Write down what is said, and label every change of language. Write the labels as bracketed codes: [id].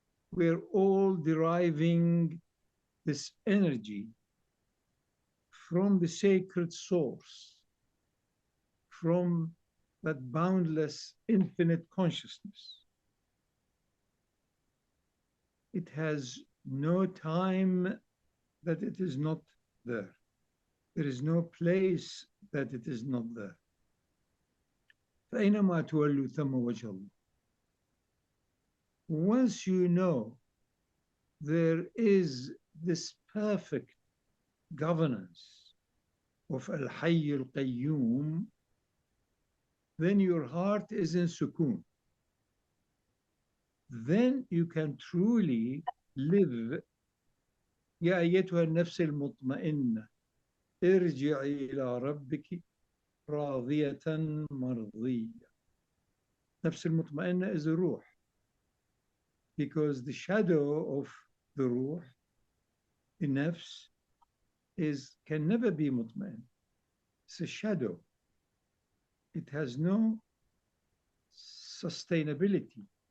[en] We're all deriving this energy from the sacred source, from that boundless infinite consciousness. It has no time that it is not there. There is no place that it is not there. [ar] فأينما تولوا ثم وجه الله. [en] Once you know there is this perfect governance of Al-Hayy Al-Qayyum, then your heart is in sukoon. Then you can truly live. [ar] يا أيتها النفس المطمئنة ارجعي إلى ربك راضية مرضية. نفس المطمئنة [en] is a ruh, because the shadow of the ruh, the nafs, can never be mutma'in. It's a shadow. It has no sustainability.